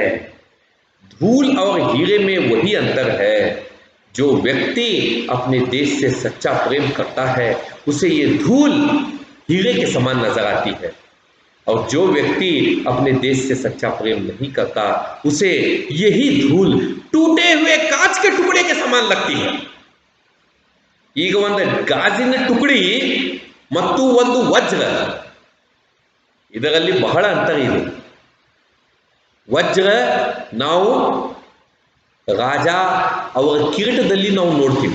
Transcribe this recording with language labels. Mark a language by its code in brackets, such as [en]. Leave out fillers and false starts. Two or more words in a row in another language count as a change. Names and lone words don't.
[hi] धूल और हीरे में वही अंतर है, जो व्यक्ति अपने देश से सच्चा प्रेम करता है उसे ये धूल हीरे के समान नजर आती है, और जो व्यक्ति अपने देश से सच्चा प्रेम नहीं करता उसे यही धूल टूटे हुए कांच के टुकड़े के समान लगती है। [kn] ಈಗ ಒಂದು ಗಾಜಿನ ಟುಕಡಿ ಮತ್ತು ಒಂದು ವಜ್ರ, ಇದರಲ್ಲಿ ಬಹಳ ಅಂತರ ಇದೆ. ವಜ್ರ ನಾವು ರಾಜ ಅವರ ಕಿರೀಟದಲ್ಲಿ ನಾವು ನೋಡ್ತೀವಿ.